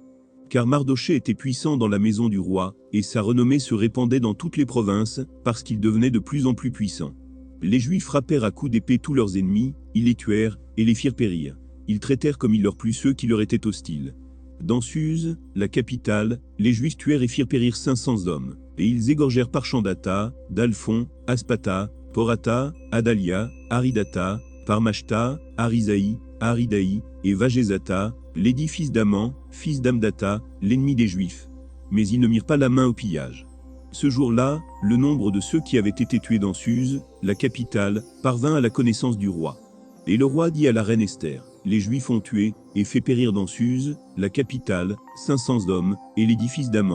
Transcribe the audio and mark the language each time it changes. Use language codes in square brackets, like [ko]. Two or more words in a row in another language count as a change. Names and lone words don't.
[fr] Car Mardochée était puissant dans la maison du roi, et sa renommée se répandait dans toutes les provinces, parce qu'il devenait de plus en plus puissant. Les Juifs frappèrent à coups d'épée tous leurs ennemis, ils les tuèrent, et les firent périr. Ils traitèrent comme il leur plut ceux qui leur étaient hostiles. Dans Suse, la capitale, les Juifs tuèrent et firent périr 500 hommes, et ils égorgèrent Parchandata, Dalphon, Aspata, Porata, Adalia, Aridata, Parmashta, Arisaï, Aridaï, et Vagézata, l'édit fils d'Aman, fils d'Amdata, l'ennemi des Juifs. Mais ils ne mirent pas la main au pillage. Ce jour-là, le nombre de ceux qui avaient été tués dans Suse, la capitale, parvint à la connaissance du roi. Et le roi dit à la reine Esther, les Juifs ont tué, et fait périr dans Suse, la capitale, 500 hommes, et l'édit fils d'Aman.